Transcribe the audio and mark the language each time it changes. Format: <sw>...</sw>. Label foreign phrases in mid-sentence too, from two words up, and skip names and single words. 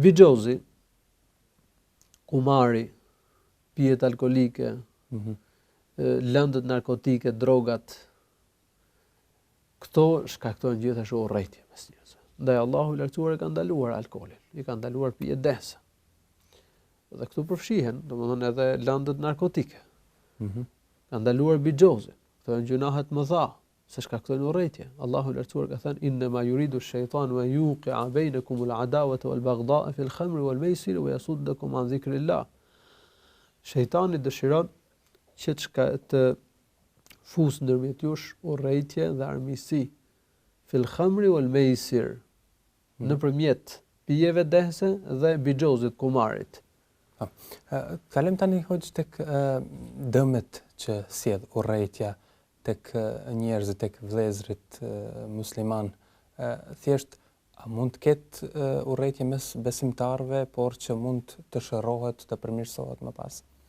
<sq>Vigjozi, kumari, pijet alkolike, lëndët narkotike, drogat, këto shkaktojnë gjithashtu urrëtie mes njerëzve. Ndaj Allahu i lartësuar e ka ndaluar alkoolin, i ka ndaluar pijet desa. Dhe këtu përfshihen, domethënë edhe lëndët narkotike. Ka ndaluar bigjozin, këto janë gjunahet më dha, se shkaktojnë urrëtie. Allahu i lartësuar ka thënë:</sq> <ar>إنما يريد الشيطان أن يوقع بينكم العداوة والبغضاء في الخمر والميسر ويصدكم عن ذكر الله.</ar> <sq>Shejtani dëshiron që të fus ndërmjet jush urrejtje dhe armiqësi</sq> <ar>في الخمر والميسر,</ar> <sq>nëpërmjet pijeve dehse dhe bixhozit kumarit. Kalem tani hoxh tek dëmet që sjell urrejtja tek njerëzit, tek vëllezërit musliman. Thjesht a mund të ketë urrejtje mes besimtarëve, por që mund të shërohet, të përmirësohet më pas?</sq>